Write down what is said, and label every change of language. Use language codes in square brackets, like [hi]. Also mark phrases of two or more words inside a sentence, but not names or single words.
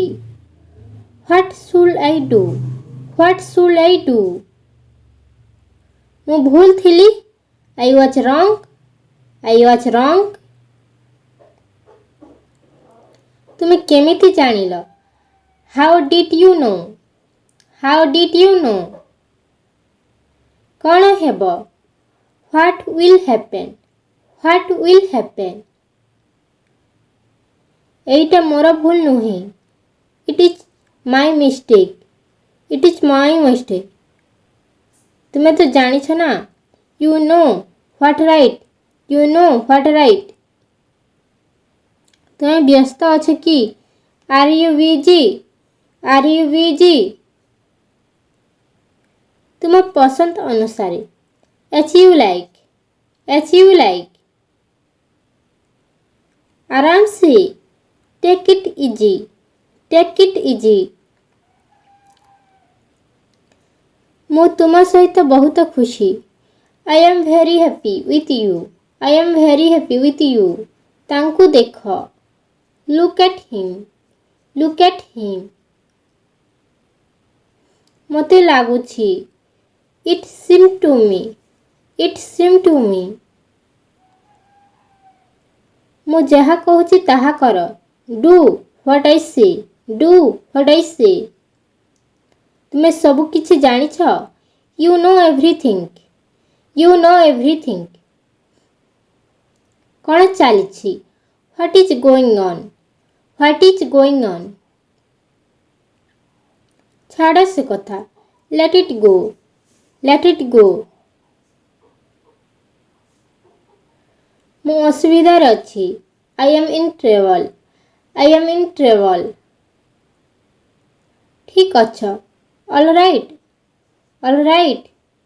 [en] What should I do? What should I do? [or] ମୁଁ ଭୁଲ ଥିଲି. [en] I was wrong. I was wrong. [or] ତୁମେ କେମିତି ଜାଣିଲ? [en] How did you know? How did you know? [or] କ'ଣ ହେବ? [en] What will happen? What will happen? [or] ଏଇଟା ମୋର ଭୁଲ ନୁହେଁ. [en] It is my mistake. It is my mistake. [or] ତୁମେ ତ ଜାଣିଛ ନା. [en] You know what right. You know what right. [or] ତୁମେ ବ୍ୟସ୍ତ ଅଛ କି? [en] Are you busy? Are you busy? [or] ତୁମ ପସନ୍ଦ ଅନୁସାରେ. [en] As you like. As you like. [hi] आराम से. [en] Take it easy. Take it easy. [or] ମୁଁ ତୁମ ସହିତ ବହୁତ ଖୁସି। [en] I am very happy with you. I am very happy with you. [or] ତାଙ୍କୁ ଦେଖ। [en] Look at him. Look at him. [or] ମୋତେ ଲାଗୁଛି। [en] It seemed to me. It seemed to me. [or] ମୁଁ ଯାହା କହୁଛି ତାହା କର। [en] Do what I say. Do what I say. [or] ତୁମେ ସବୁ କିଛି ଜାଣିଛ? [en] You know everything. You know everything. [or] କ'ଣ ଚାଲିଛି? [en] What is going on? What is going on? [or] ଛାଡ଼ ସେ କଥା। [en] Let it go. Let it go. [or] ମୁଁ ଅସୁବିଧାରେ ଅଛି। [en] I am in trouble. I am in trouble. [or] ଠିକ୍ ଅଛ। [en] All right. All right.